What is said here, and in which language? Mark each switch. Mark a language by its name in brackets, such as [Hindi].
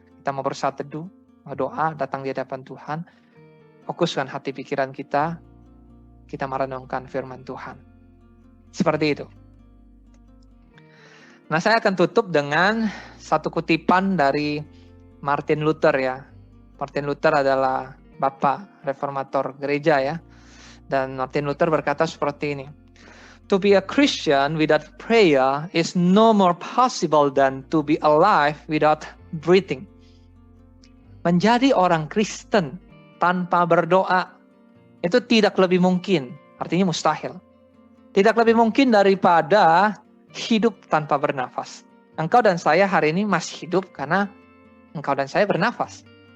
[Indonesian] Kita mau bersaat teduh, mau doa, datang di hadapan Tuhan. Fokuskan hati pikiran kita merenungkan firman Tuhan. Seperti itu. Nah, saya akan tutup dengan satu kutipan dari Martin Luther ya. Martin Luther adalah bapak reformator gereja ya. Dan Martin Luther berkata seperti ini. [English] To be a Christian without prayer is no more possible than to be alive without breathing. [Indonesian] Menjadi orang Kristen tanpa berdoa itu tidak lebih mungkin, artinya mustahil. Tidak lebih mungkin daripada hidup tanpa bernafas. Engkau dan saya hari ini masih hidup karena engkau dan saya bernafas.